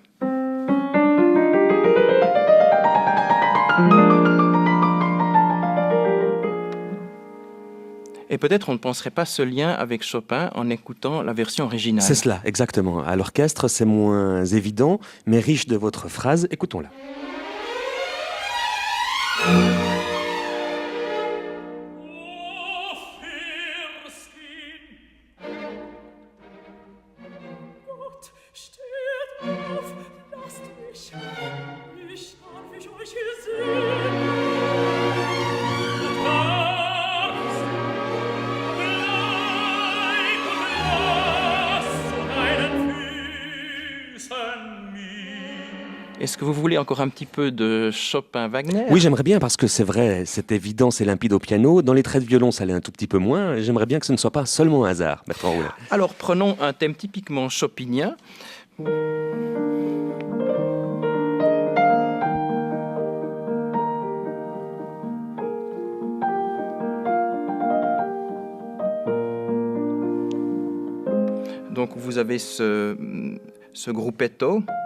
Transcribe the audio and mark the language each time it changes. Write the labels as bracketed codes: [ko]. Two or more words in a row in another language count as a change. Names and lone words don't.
[fr] Et peut-être on ne penserait pas ce lien avec Chopin en écoutant la version originale. C'est cela, exactement. À l'orchestre, c'est moins évident, mais riche de votre phrase. Écoutons-la. [de] Gott, steht auf, lasst mich. Ich darf ich euch hier sehen. Du darfst, bleib und lass zu deinen Füßen mir. [fr] Est-ce que vous voulez encore un petit peu de Chopin-Wagner ? Oui, j'aimerais bien, parce que c'est vrai, c'est évident, c'est limpide au piano. Dans les traits de violon, ça l'est un tout petit peu moins. J'aimerais bien que ce ne soit pas seulement un hasard, Bertrand Roulet. Alors prenons un thème typiquement chopinien. Donc vous avez ce gruppetto.